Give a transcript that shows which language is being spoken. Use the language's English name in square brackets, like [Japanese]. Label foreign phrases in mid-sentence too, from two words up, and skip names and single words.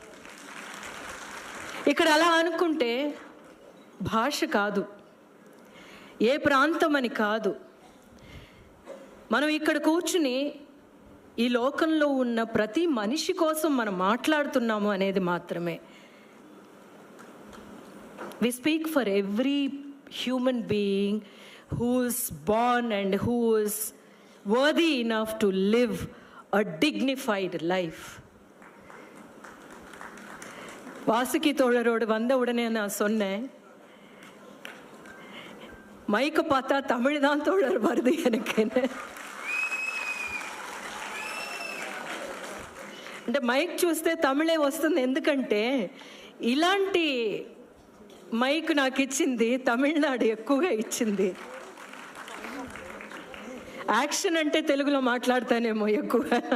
[Telugu] ఇక్కడ అలా అనుకుంటే భాష కాదు, ఏ ప్రాంతం అని కాదు, మనం ఇక్కడ కూర్చుని ఈ లోకంలో ఉన్న ప్రతి మనిషి కోసం మనం మాట్లాడుతున్నాము అనేది మాత్రమే. [English] We speak for every human being who is born and who is worthy enough to live a dignified life. [Tamil] வாசுகி தோழரோடு வந்த உடனே நான் சொன்னேன், மைக்கை பார்த்தா தமிழ் தான் தோழர் வருது எனக்கு. [Telugu] అంటే మైక్ చూస్తే తమిళే వస్తుంది, ఎందుకంటే ఇలాంటి మైక్ నాకు ఇచ్చింది తమిళనాడు ఎక్కువగా ఇచ్చింది. యాక్షన్ అంటే తెలుగులో మాట్లాడతానేమో ఎక్కువగా.